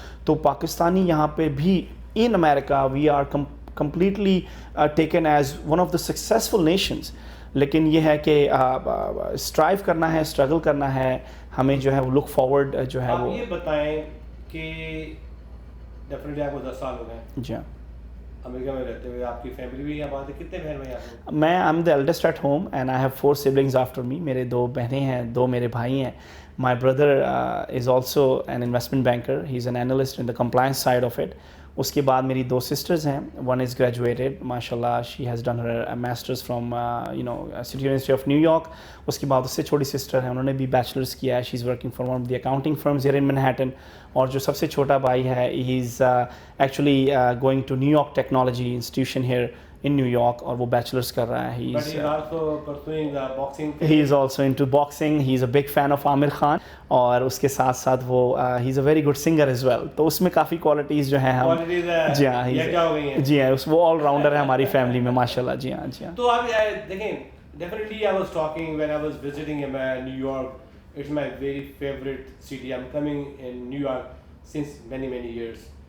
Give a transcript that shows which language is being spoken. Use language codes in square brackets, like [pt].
[ur] تو پاکستانی یہاں پہ بھی [en] In America we are completely taken as one of the successful nations. [ur] لیکن یہ ہے کہ اسٹرائیو کرنا ہے, اسٹرگل کرنا ہے ہمیں, جو ہے وہ لک فارورڈ جو ہے وہ. آپ یہ بتائیں کہ ڈیفینیٹلی آپ کو 10 سال ہو گئے جی ہاں امریکہ میں رہتے ہوئے, آپ کی فیملی بھی یہاں ہے, کتنے بہن بھائی آپ کو؟ [en] میں I'm the eldest at home and I have 4 siblings after me. [ur] میرے 2 بہنیں ہیں, 2 میرے بھائی ہیں. [en] My brother is also an investment banker. He's an analyst in the compliance side of it. [ur] اس کے بعد میری 2 سسٹرز ہیں. [en] One is graduated, mashallah, she has done her masters from City University of New York. [ur] اس کے بعد اس سے چھوٹی sister ہیں, انہوں نے بھی بیچلرز کیا ہے. [en] She is working for one of the accounting firms here in Manhattan. [ur] اور جو سب سے چھوٹا بھائی ہے, [en] he is actually going to New York Technology Institution here in New York, [ur] اور وہ بیچلرز کر رہا ہے. [en] But he is also pursuing the boxing. He is also into boxing. He is a big fan of Amir Khan. [ur] اور اس کے ساتھ ساتھ وہ [en] he is a very good singer as well. [ur] تو اس میں کافی کوالٹیز جو ہیں ہم جی ہاں جی ہاں وہ آل راؤنڈر ہے ہماری فیملی میں ماشاءاللہ. جی ہاں جی ہاں. تو آپ دیکھیں, [en] definitely I was talking when I was visiting New York. It's my very favorite city. I'm coming in New York since many years.